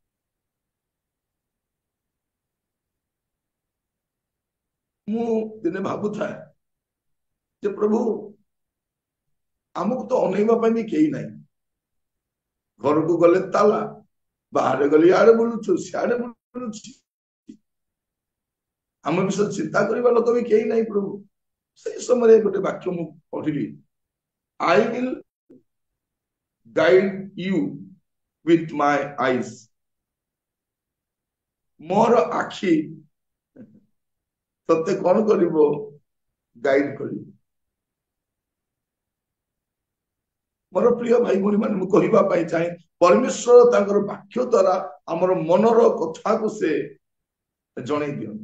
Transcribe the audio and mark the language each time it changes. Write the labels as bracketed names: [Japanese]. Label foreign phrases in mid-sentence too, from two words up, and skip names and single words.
[Odia] ମୁଁ ଦିନେ ଭାବୁଥାଏ ଯେ ପ୍ରଭୁ ଆମକୁ ତ ଅନେଇବା ପାଇଁ ବି କେହି ନାହିଁ। ଘରକୁ ଗଲେ ତାଲା, ବାହାରେ ଗଲେ ଇଆଡେ ବୁଲୁଛୁ, ସିଆଡେ ବୁଲୁଛି, ଆମ ବିଷୟରେ ଚିନ୍ତା କରିବା ଲୋକ ବି କେହି ନାହିଁ ପ୍ରଭୁ। ସେଇ ସମୟରେ ଗୋଟେ ବାକ୍ୟ ମୁଁ ପଢିଲି, [English] I will guide you with my eyes, [Odia] ମୋର ଆଖି ତତେ କଣ କରିବ, ଗାଇଡ କରିବ। ମୋର ପ୍ରିୟ ଭାଇ ଭଉଣୀ ମାନେ, ମୁଁ କହିବା ପାଇଁ ଚାହେଁ, ପରମେଶ୍ୱର ତାଙ୍କର ବାକ୍ୟ ଦ୍ୱାରା ଆମର ମନର କଥାକୁ ସେ ଜଣେଇ ଦିଅନ୍ତି।